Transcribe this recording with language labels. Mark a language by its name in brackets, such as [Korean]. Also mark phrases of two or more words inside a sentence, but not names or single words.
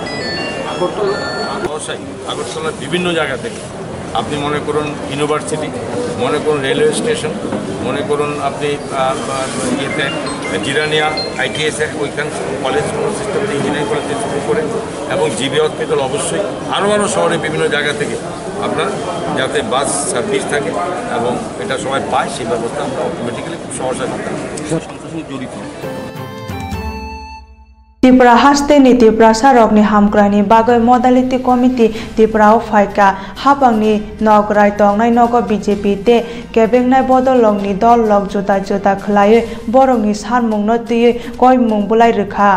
[Bangla] অবশ্যই আগরতলার বিভিন্ন জায়গা থেকে আপনি মনে করুন ইউনিভার্সিটি মনে করুন [English] railway station [Bangla] মনে করুন আপনি ইয়েতে জিরানিয়া ITS ওইখান কলেজ [English] system engineering college [Bangla] থেকে শুরু করে এবং জিবি হসপিটাল অবশ্যই আরও শহরে বিভিন্ন জায়গা থেকে আপনার যাতে [English] bus service [Bangla] থাকে এবং এটা সবাই পায় সেই ব্যবস্থা আমরা অটোমেটিক্যালি খুব সহজে করতাম। জড়িত [Kok Borok] त्रिपुरा हास्ते नि त्रिपुरा सारकनि हामग्रानि बागै मदालिटी कमिटि त्रिपुरा फाइका हाबांनि नग रायतंनाय नग बीजेपी ते केबेंनाय बदलंनि दल लग जुदा जुदा खलायै बरंनि सानमुंनो तुयै गयमुं बुलाय रोखा